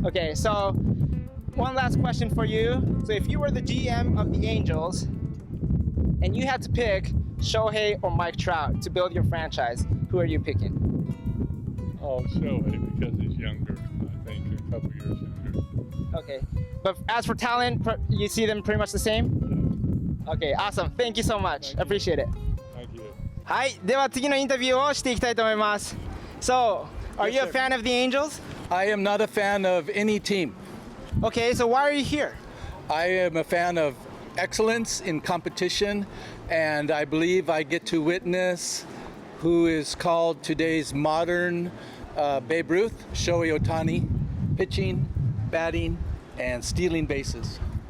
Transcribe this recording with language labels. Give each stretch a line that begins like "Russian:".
English: Okay, so one last question for you. So if you were the GM of the Angels and you had to pick Shohei or Mike Trout to build your franchise, who are you picking? Oh, Shohei, because he's younger, I think, a couple years younger. Okay, but as for talent, you see them pretty much the same? Yes. Okay, awesome. Thank you so much. Appreciate it. Thank you.
Japanese: はい、では次のインタビューをしていきたいと思います。
English: So, are you a fan of the Angels? I am not a fan of any team. Okay, so why are you here? I am a fan of excellence in competition, and I believe I get to witness who is called today's modern Babe Ruth, Shohei Ohtani, pitching, batting, and stealing bases.